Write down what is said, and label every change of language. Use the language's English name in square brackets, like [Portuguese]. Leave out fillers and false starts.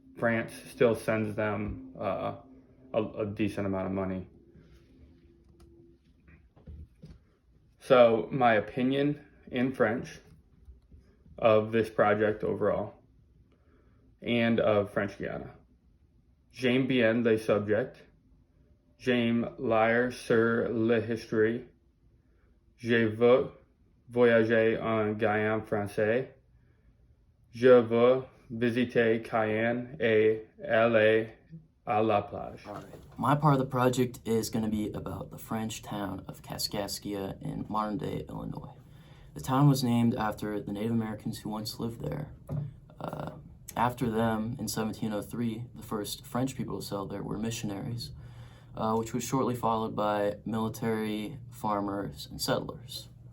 [English] France still sends them a decent amount of money. So my opinion in French of this project overall and of French Guiana. [French] J'aime bien les subjects. J'aime lire sur l'histoire. Je veux voyager en Guyane français. Je veux visiter Cayenne et aller à la plage. [English] All right. My part of the project is going to be about the French town of Kaskaskia in modern-day Illinois. The town was named after the Native Americans who once lived there. After them, in 1703, the first French people to settle there were missionaries, which was shortly followed by military, farmers, and settlers.